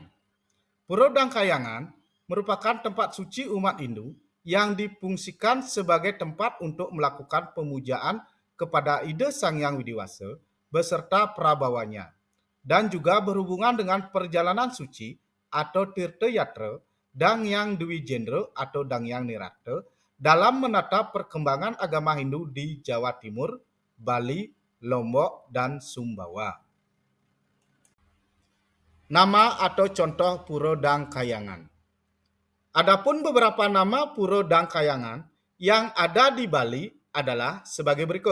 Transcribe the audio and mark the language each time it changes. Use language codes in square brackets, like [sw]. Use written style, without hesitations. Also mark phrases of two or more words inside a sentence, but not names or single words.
[id] Pura Dang Kayangan merupakan tempat suci umat Hindu yang difungsikan sebagai tempat untuk melakukan pemujaan kepada Ida Sang Hyang Widiwasa beserta prabawanya, dan juga berhubungan dengan perjalanan suci atau Tirta Yatra Dang Hyang Dwijendra atau Dang Hyang Nirata dalam menata perkembangan agama Hindu di Jawa Timur, Bali, Lombok, dan Sumbawa. Nama atau contoh Pura Dang Kayangan. Adapun beberapa nama Pura Dang Kayangan yang ada di Bali adalah sebagai berikut.